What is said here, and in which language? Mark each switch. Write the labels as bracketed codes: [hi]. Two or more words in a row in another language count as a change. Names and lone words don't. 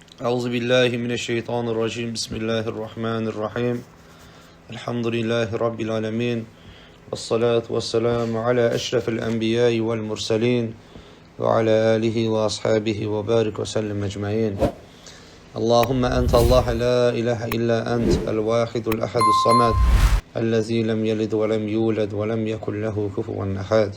[ar] أعوذ بالله من الشيطان الرجيم. بسم الله الرحمن الرحيم. الحمد لله رب العالمين. والصلاة والسلام على أشرف الأنبياء والمرسلين وعلى آله وأصحابه وبارك وسلم أجمعين. اللهم أنت الله لا إله إلا أنت الواحد الأحد الصمد الذي لم يلد ولم يولد ولم يكن له كفوا أحد.